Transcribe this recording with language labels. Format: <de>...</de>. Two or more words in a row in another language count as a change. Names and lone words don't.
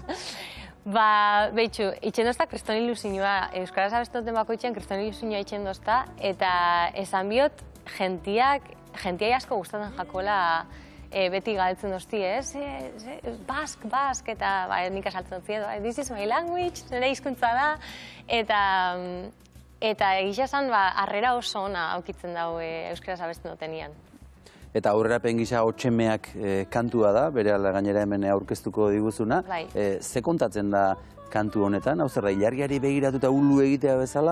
<eu>Ba, behitxu, itxen dozta kriston ilusioa, euskaraz abesten duten bakoitzen kriston ilusioa itxen dozta, eta esan biot, jentiai asko gustatzen jakola beti galtzen dozti, ez? Bask, eta nik asaltzen dozti,</eu> <en>this is my language,</en> <eu>nire hizkuntza da, eta egisa esan, harrera oso ona aukitzen dago euskaraz abesten dutenian. Eta aurrerapen gisa Otxemeak kantua da, bere gainera hemen aurkeztuko diguzuna. Ze kontatzen da kantu honetan? Hau zerra, ilargiari begiratu eta ulu egitea bezala?</eu>